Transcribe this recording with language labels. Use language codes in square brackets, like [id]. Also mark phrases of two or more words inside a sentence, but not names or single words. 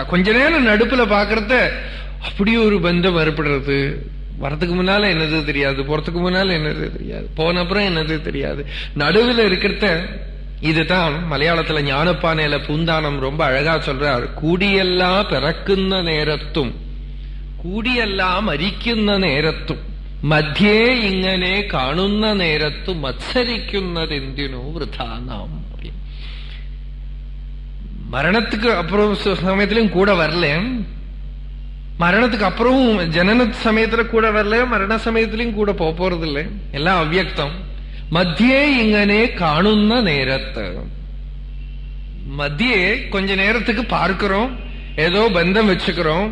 [ta] கொஞ்ச நேரம் நடுப்புல பாக்குறத அப்படி ஒரு பந்தம் ஏற்படுறது. வரத்துக்கு முன்னால என்னது தெரியாது, போறதுக்கு முன்னால என்னது தெரியாது, போன அப்புறம் என்னது தெரியாது, நடுவில் இருக்கிறத. இதுதான் மலையாளத்துல ஞானப்பானையில பூந்தானம் ரொம்ப அழகா சொல்றார். [ml] கூடியெல்லாம் பிறക്കുന്ന നേരത്തും കൂടിയെല്ലാം മരിക്കുന്ന നേരത്തും മധ്യേ ഇങ്ങനെ കാണുന്ന നേരത്തും മത്സരിക്കുന്നതെന്തിനോ വൃഥാ നാം. [ta] மரணத்துக்கு அப்புறம் சமயத்திலும் கூட வரல, மரணத்துக்கு அப்புறமும் ஜனன சமயத்துல கூட வரல, மரண சமயத்திலும் கூட போறது இல்லை. எல்லாம் அவ்வியக்தம். [ml] മധ്യേ ഇങ്ങനെ കാണുന്ന [ta] நேரத்தை, மத்தியே கொஞ்ச நேரத்துக்கு பார்க்கிறோம், ஏதோ பந்தம் வச்சுக்கிறோம்.